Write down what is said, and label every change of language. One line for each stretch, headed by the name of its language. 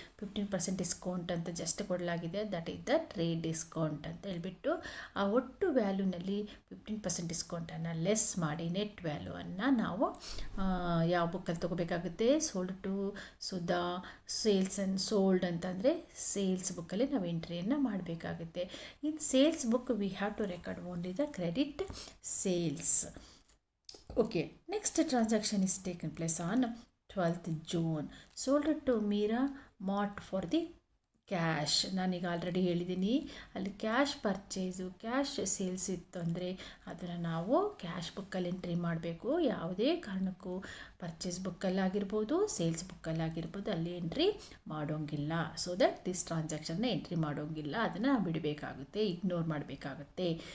Kannada: 15% discount ಅಂತ just ಕೊಡಲಾಗಿದೆ,
English: that is the trade discount
Kannada: ಅಂತ ಹೇಳ್ಬಿಟ್ಟು ಆ ಒಟ್ಟು ವ್ಯಾಲ್ಯೂನಲ್ಲಿ 15% ಡಿಸ್ಕೌಂಟನ್ನು ಲೆಸ್ ಮಾಡಿ ನೆಟ್ ವ್ಯಾಲ್ಯೂವನ್ನು ನಾವು ಯಾವ ಬುಕ್ಕಲ್ಲಿ ತೊಗೋಬೇಕಾಗುತ್ತೆ?
English: sold to Sudha sales and sold
Kannada: ಅಂತಂದರೆ ಸೇಲ್ಸ್ ಬುಕ್ಕಲ್ಲಿ ನಾವು ಎಂಟ್ರಿಯನ್ನು ಮಾಡಬೇಕಾಗುತ್ತೆ.
English: In sales book we have to record only the credit sales. Okay, next transaction is taken place on 12th June. Sold to Mira Mart for the cash.
Kannada: ನಾನೀಗ already ಹೇಳಿದ್ದೀನಿ, ಅಲ್ಲಿ cash purchase cash sales ಇತ್ತು ಅಂದರೆ ಅದನ್ನು ನಾವು cash ಬುಕ್ಕಲ್ಲಿ entry ಮಾಡಬೇಕು. ಯಾವುದೇ ಕಾರಣಕ್ಕೂ ಪರ್ಚೇಸ್ ಬುಕ್ಕಲ್ಲಾಗಿರ್ಬೋದು, ಸೇಲ್ಸ್ ಬುಕ್ಕಲ್ಲಾಗಿರ್ಬೋದು ಅಲ್ಲಿ ಎಂಟ್ರಿ ಮಾಡೋಂಗಿಲ್ಲ.
English: so that this
Kannada: ಟ್ರಾನ್ಸಾಕ್ಷನ್ನ ಎಂಟ್ರಿ ಮಾಡೋಂಗಿಲ್ಲ, ಅದನ್ನು ಬಿಡಬೇಕಾಗುತ್ತೆ, ಇಗ್ನೋರ್ ಮಾಡಬೇಕಾಗುತ್ತೆ.